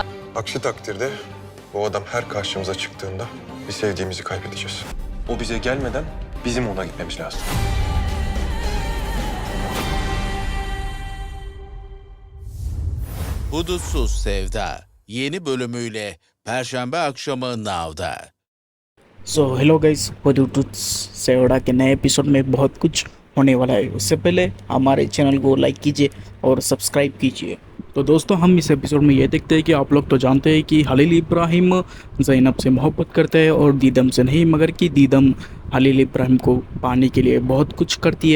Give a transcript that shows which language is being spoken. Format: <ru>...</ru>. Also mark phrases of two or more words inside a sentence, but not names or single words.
<tr>Aksi takdirde bu adam her karşımıza çıktığında bir sevdiğimizi kaybedeceğiz. O bize gelmeden bizim ona gitmemiz lazım. Hudutsuz Sevda yeni bölümüyle Perşembe akşamı Now'da.</tr> <en>so hello guys,</en> <hi>हुदुद सेवड़ा के नए एपिसोड में बहुत कुछ होने वाला है। उससे पहले हमारे चैनल को लाइक कीजिए और सब्सक्राइब कीजिए। तो दोस्तों, हम इस एपिसोड में ये देखते हैं कि आप लोग तो जानते हैं कि हलील इब्राहिम ज़ैनब से मोहब्बत करते हैं और दीदम से नहीं, मगर कि दीदम हलील इब्राहिम को पाने के लिए बहुत कुछ करती है।</hi>